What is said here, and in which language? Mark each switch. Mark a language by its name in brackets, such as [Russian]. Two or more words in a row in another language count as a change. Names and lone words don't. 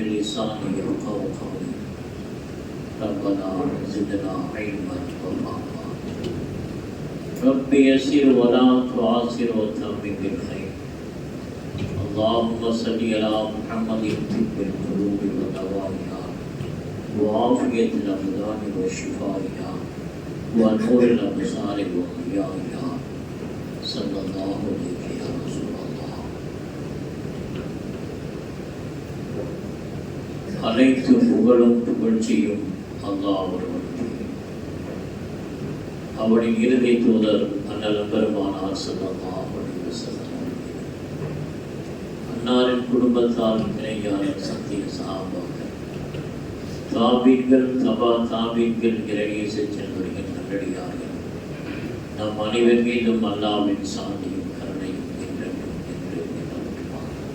[Arabic] لساني يفقهوا قولي ربنا زدنا علما وفهما رب يسر ولا تعسر وتمم بالخير اللهم صل على محمد طب القلوب ودوائها وعافية الأبدان وشفائها ونور الأبصار وضيائها صلى الله عليه يا رسول الله. [Tamil] அனைத்து புகழும் புகழ்ச்சியும் அல்லாஹ் ஒருவனுக்கே. அவனின் இறுதி தூதர் அண்ணல் பெருமானார் [Arabic] صلى الله عليه وسلم [Tamil] அன்னாரின் குடும்பத்தார் இணையாளர் சத்திய சஹாபாக்கள் தாபீன்கள் தபா தாபீன்கள் இறையேசை செல்வர்கள் நல்லடியார்கள் நம் அனைவர் மீதும் அல்லாஹ்வின் சாந்தியும் கருணையும் என்றென்றும் என்று நிலவட்டுமாக.